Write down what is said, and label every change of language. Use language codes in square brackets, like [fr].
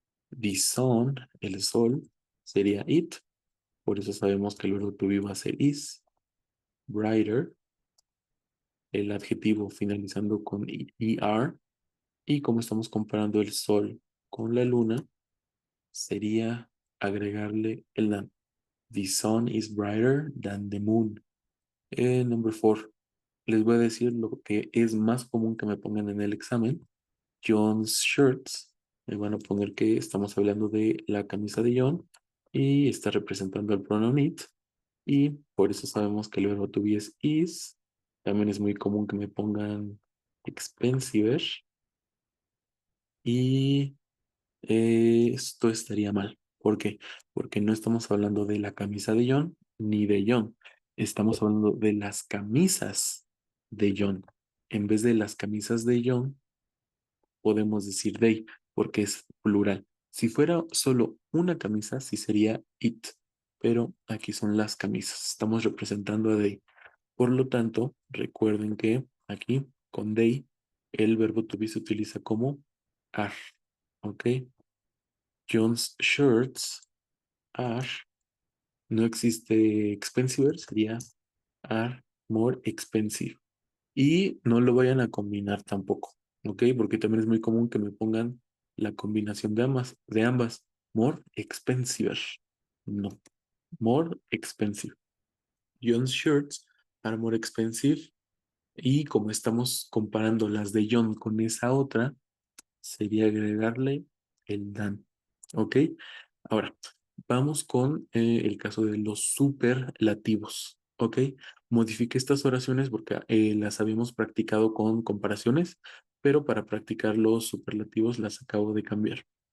[en] The sun, [es] el sol, sería it, por eso sabemos que el verbo to be va a ser is, brighter, el adjetivo finalizando con er, y como estamos comparando el sol con la luna, sería agregarle el than. [en] The sun is brighter than the moon. Number four, [es] les voy a decir lo que es más común que me pongan en el examen. [en] John's shirts. [es] Me van a poner que estamos hablando de la camisa de John y está representando el pronoun it. Y por eso sabemos que el verbo to be es is. También es muy común que me pongan expensive. Y esto estaría mal. ¿Por qué? Porque no estamos hablando de la camisa de John ni de John. Estamos hablando de las camisas de John. En vez de las camisas de John, podemos decir they, porque es plural. Si fuera solo una camisa, sí sería it. Pero aquí son las camisas. Estamos representando a they. Por lo tanto, recuerden que aquí con they, el verbo to be se utiliza como are. ¿Ok? [en] John's shirts are, [es] no existe [en] expensive, [es] sería [en] are more expensive. Y no lo vayan a combinar tampoco, ¿ok? Porque también es muy común que me pongan la combinación de ambas. More expensive. No, more expensive. John's shirts are more expensive. [es] Y como estamos comparando las de John con esa otra, sería agregarle el than. ¿Ok? Ahora, vamos con el caso de los superlativos. ¿Ok? Modifique estas oraciones porque las habíamos practicado con comparaciones, pero para practicar los superlativos las acabo de cambiar.